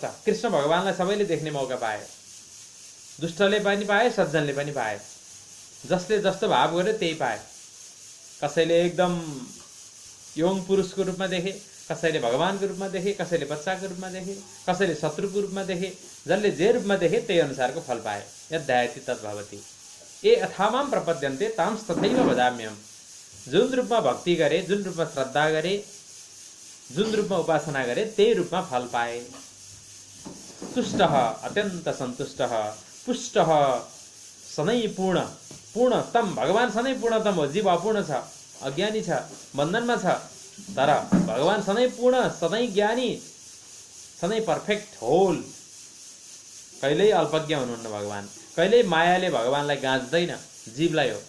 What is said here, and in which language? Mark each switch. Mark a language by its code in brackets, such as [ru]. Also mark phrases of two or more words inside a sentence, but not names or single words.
[ne] कृष्ण भगवानलाई सबैले देख्ने मौका पाए, दुष्टले पनि पाए, सज्जनले पनि पाए, जसले जस्तो भाव गर्यो त्यही पाए। कसैले एकदम योङ पुरुषको रूपमा देखे, कसैले भगवानको रूपमा देखे, कसैले बच्चाको रूपमा देखे, कसैले शत्रुको रूपमा देखे, जसले जे रूपमा देखे त्यही अनुसारको फल पाए। [sa] यद्यायति तद्भवति। ए अथामां प्रपद्यन्ते तांस तथैव भजाम्यहम्। [ne] जुन रूपमा भक्ति गरे, जुन रूपमा श्रद्धा गरे, जुन रूपमा उपासना गरे, त्यही रूपमा फल पाए। तुष्टः अत्यन्त सन्तुष्टः, पुष्टः सधैँ पूर्ण, पूर्णतम। भगवान सधैँ पूर्णतम हो, जीव अपूर्ण छ, अज्ञानी छ, बन्धनमा छ। तर भगवान सधैँ पूर्ण, सधैँ ज्ञानी, सधैँ [en] perfect whole. [ne] कहिल्यै अल्पज्ञ हुनुहुन्न भगवान। कहिल्यै मायाले भगवानलाई गाँच्दैन, जीवलाई हो।